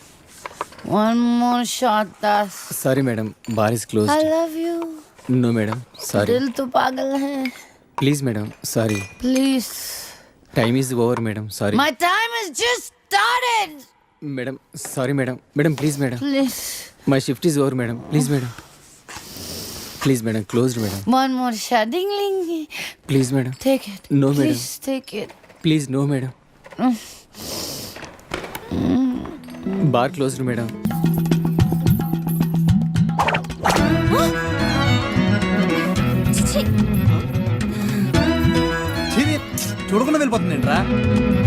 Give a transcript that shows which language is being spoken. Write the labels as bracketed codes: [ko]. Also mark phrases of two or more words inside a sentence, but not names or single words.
[en] One more shot Das. Sorry madam bar is close. I love you. No madam sorry. [hi] दिल तो पागल है. [en] Please madam sorry. Please. Time is over madam sorry. My time has just started. Madam sorry madam. Madam please madam. Please. My shift is over madam please madam. Please madam closed madam. One more shot. Ding ding. Please madam. Take it. No, madam. Please take it. Please no madam. Bar closed madam. [te] చూడకుండా వెళ్ళిపోతుంది ఏంట్రా